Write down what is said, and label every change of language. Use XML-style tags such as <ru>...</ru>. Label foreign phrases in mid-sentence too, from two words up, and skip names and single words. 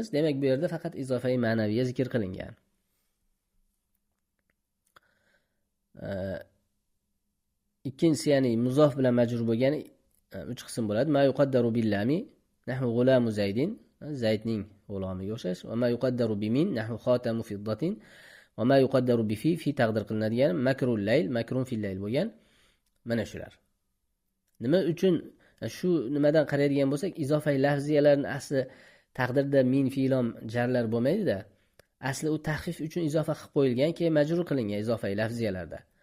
<uz>Demak, bu yerda faqat izofai ma'naviya zikr qilingan. Ikkinchisi, ya'ni muzof bilan majrur bo'lgan 3 qism bo'ladi.</uz> <ar>ما يقدر باللام نحو غلام زيد,</ar> <uz>zaydning g'ulomiga o'xshash.</uz> <ar>وما يقدر بمن نحو خاتم فضة. وما يقدر بفي</ar> <uz>taqdir qilinadigan</uz> <ar>مكر الليل، مكر في الليل bo'lgan.</ar> <uz>Mana shular. Nima uchun shu nimadan qaraydigan bo'lsak, izofai lafziyalarning asli taqdirda min fi'lon jarlar bo'lmaydi-da. Asli u taxfif uchun izofa qilib qo'yilgan, keyin majrur qilingan izofai lafziyalarda.</uz>